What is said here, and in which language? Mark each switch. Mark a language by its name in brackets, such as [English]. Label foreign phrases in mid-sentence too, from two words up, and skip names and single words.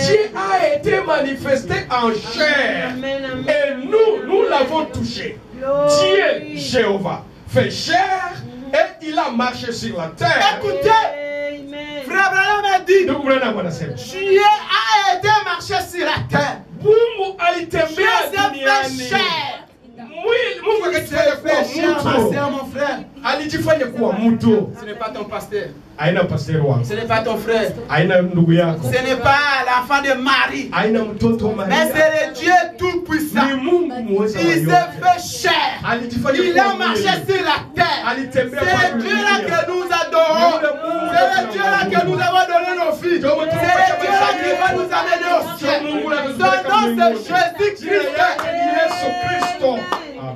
[French] Dieu a été manifesté en chair. Amen, amen. Et nous l'avons touché. Dieu, Jéhovah, fait chair et il a marché sur la terre. Écoutez, Amen. Frère Branham a dit, Dieu a été marché sur la terre. [Swahili] Mungu alitembea duniani. Mungu akajifanya kuwa mtu. [French] Mon frère, [Swahili] alijifanya kuwa mtu. [French] Ce n'est pas ton pasteur. [Swahili] Haina pasteur wako. [French] Ce n'est pas ton frère. [Swahili] Haina ndugu yako. [French] Ce n'est pas l'enfant de Marie. [Swahili] Haina mtoto Maria. [French] Mais c'est le Dieu tout puissant. [Swahili] Ni Mungu muweza wa yote. [French] Il s'est fait chair. [Swahili] Alijifanya [French] Il a marché sur la terre. C'est le Dieu là que nous adorons. C'est le Dieu là que nous avons donné nos filles. C'est le Dieu là qui va nous amener au ciel. Son nom c'est Jésus-Christ. Amen.